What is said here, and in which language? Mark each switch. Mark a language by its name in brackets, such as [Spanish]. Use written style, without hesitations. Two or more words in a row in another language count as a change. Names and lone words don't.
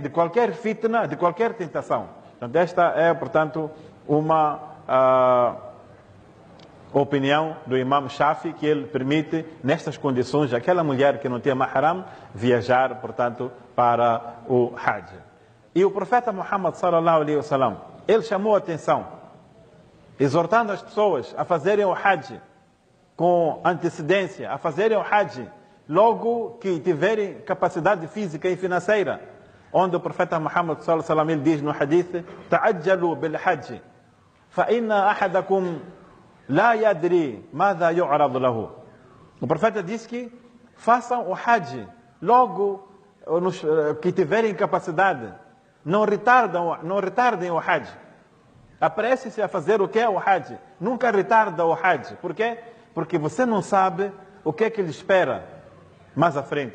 [Portuguese] De qualquer fitna, de qualquer tentação. Portanto, esta é, portanto, uma opinião do Imam Shafi, que ele permite, nestas condições, aquela mulher que não tem mahram, viajar, portanto, para o Hajj. E o profeta Muhammad [Arabic] صلى الله عليه وسلم, [Portuguese] ele chamou a atenção, exortando as pessoas a fazerem o Hajj com antecedência, a fazerem o Hajj logo que tiverem capacidade física e financeira, onde o profeta Muhammad [Arabic] صلى الله عليه وسلم [Portuguese] ele diz no hadith: [Arabic] "تعجلوا بالحج فإن أحدكم لا يدري ما يعرض له." [Portuguese] O profeta diz que façam o hajj logo que tiverem capacidade. Não retardem o hajj. Apresse-se a fazer o que é o hajj. Nunca retarda o hajj. Por quê? Porque você não sabe o que é que lhe espera mais à frente.